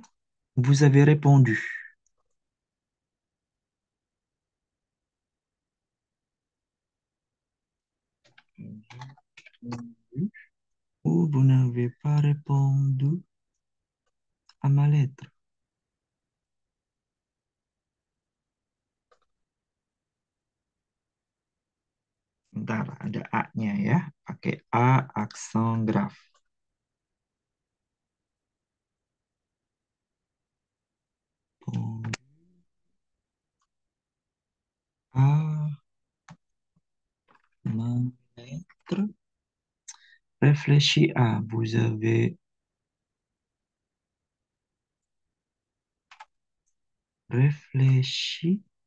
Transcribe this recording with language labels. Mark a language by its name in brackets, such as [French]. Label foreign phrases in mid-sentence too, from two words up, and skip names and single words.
[French] Vous avez répondu. Répondu. Ou vous n'avez pas répondu à ma lettre. [Indonesian] Bentar, ada A-nya ya. Pakai A, aksen graf. [French] Répondu à ma lettre. Réfléchis à. Vous avez réfléchi.